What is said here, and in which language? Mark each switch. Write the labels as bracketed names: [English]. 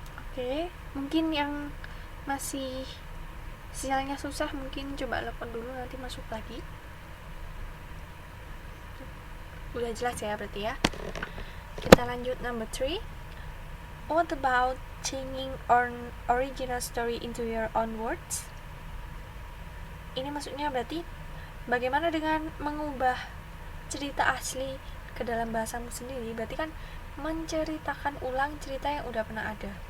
[Indonesian] Oke, mungkin yang masih sinyalnya susah mungkin coba telepon dulu, nanti masuk lagi. Udah jelas ya berarti ya. Kita lanjut number 3. [English] What about changing an original story into your own words? [Indonesian] Ini maksudnya berarti bagaimana dengan mengubah cerita asli ke dalam bahasamu sendiri. Berarti kan menceritakan ulang cerita yang udah pernah ada.